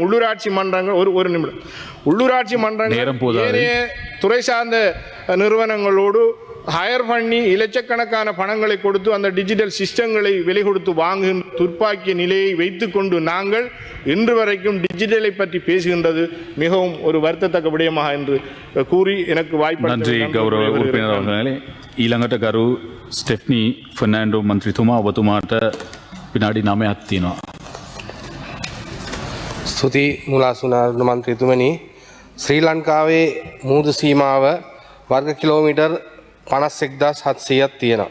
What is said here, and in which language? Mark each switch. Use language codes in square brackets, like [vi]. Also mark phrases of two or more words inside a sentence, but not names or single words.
[ta] உள்ளூராட்சி மன்றங்கள் ஒரு நிமிடம் உள்ளூராட்சி மன்றங்கள் ஏனைய துறை சார்ந்த நிறுவனங்களோடு ஹயர் பண்ணி இலட்சக்கணக்கான பணங்களை கொடுத்து அந்த [en] digital systems [ta] விலை கொடுத்து வாங்குகின்ற துர்ப்பாக்கிய நிலையை வைத்துக்கொண்டு நாங்கள் இன்று வரைக்கும் டிஜிட்டலை பற்றி பேசுகின்றது மிகவும் ஒரு வருத்தத்தக்க விடயமாக என்று கூறி எனக்கு வாய்ப்பு. நன்றி கௌரவ உறுப்பினர் அவர்களே. [si] ඊළඟට ගරු ස්ටෙෆ්නි ෆර්නෑන්ඩෝ මන්ත්‍රීතුමා ඔබතුමාට විනාඩි 9ක් තියෙනවා. ස්තුති මුලාසුනාරණ මන්ත්‍රීතුමනි. ශ්‍රී ලංකාවේ මුහුදු සීමාව වර්ග කිලෝමීටර් 51,700ක් තියෙනවා.